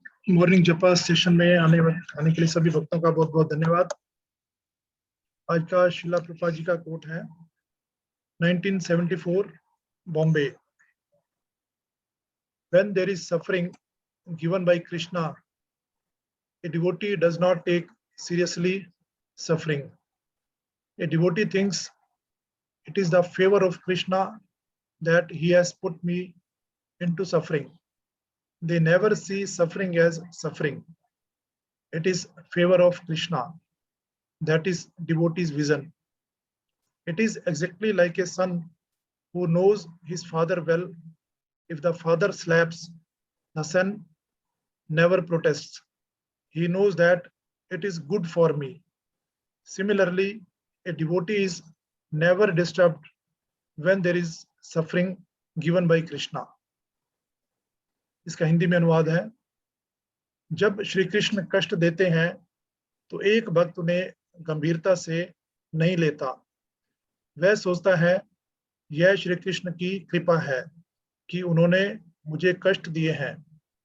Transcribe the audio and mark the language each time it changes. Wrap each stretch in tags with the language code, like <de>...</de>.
<hi>Morning जपा session में आने के लिए सभी भक्तों का बहुत बहुत धन्यवाद। आज का शिला प्रभुपाद जी का कोट है 1974 Bombay.</hi> <en>When there is suffering given by Krishna, a devotee does not take seriously suffering. A devotee thinks it is the favor of Krishna that he has put me into suffering. They never see suffering as suffering. It is favor of Krishna. That is devotee's vision. It is exactly like a son who knows his father well. If the father slaps, the son never protests. He knows that it is good for me. Similarly, a devotee is never disturbed when there is suffering given by Krishna.</en> <hi>इसका हिंदी में अनुवाद है, जब श्री कृष्ण कष्ट देते हैं तो एक भक्त उन्हें गंभीरता से नहीं लेता। वह सोचता है यह श्री कृष्ण की कृपा है कि उन्होंने मुझे कष्ट दिए हैं।</hi>